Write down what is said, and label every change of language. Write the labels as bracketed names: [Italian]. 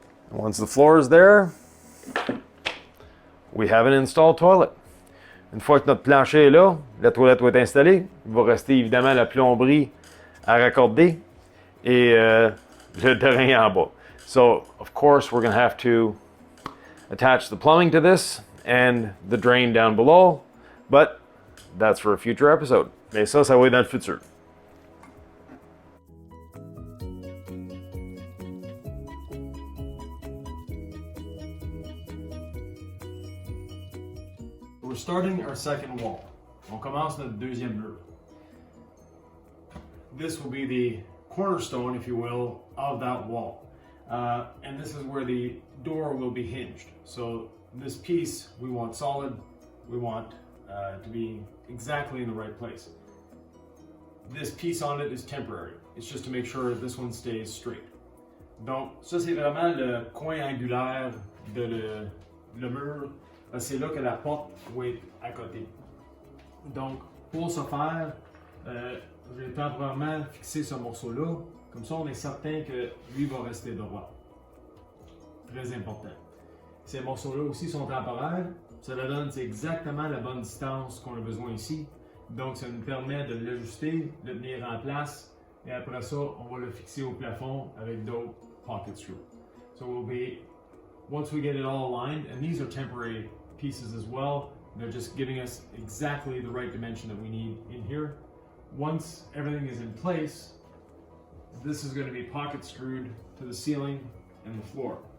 [English] Once the floor is there, we have an installed toilet. [French] Une fois que notre plancher est là, la toilette va être installée. Il va rester évidemment la plomberie à raccorder et le terrain en bas. [English] So, of course, we're going to have to attach the plumbing to this and the drain down below, but that's for a future episode. [French] Mais ça va être dans le futur. [English] We're starting our second wall. [French] On commence notre deuxième mur. [English] This will be the cornerstone, if you will, of that wall. And this is where the door will be hinged. So this piece we want solid, we want to be exactly in the right place. This piece on it is temporary. It's just to make sure that this one stays straight. [French] Donc ça c'est vraiment le coin angulaire de le mur. C'est là que la porte va être à côté. Donc pour ce faire, je vais temporairement fixer ce morceau-là. Comme ça, on est certain que lui va rester droit. Très important. Ces morceaux-là aussi sont temporaires. Ça leur donne exactement la bonne distance qu'on a besoin ici. Donc, ça nous permet de l'ajuster, de le tenir en place. Et après ça, on va le fixer au plafond avec d'autres pocket screws. [English] So we'll be, once we get it all aligned, and these are temporary pieces as well. They're just giving us exactly the right dimension that we need in here. Once everything is in place, this is going to be pocket screwed to the ceiling and the floor.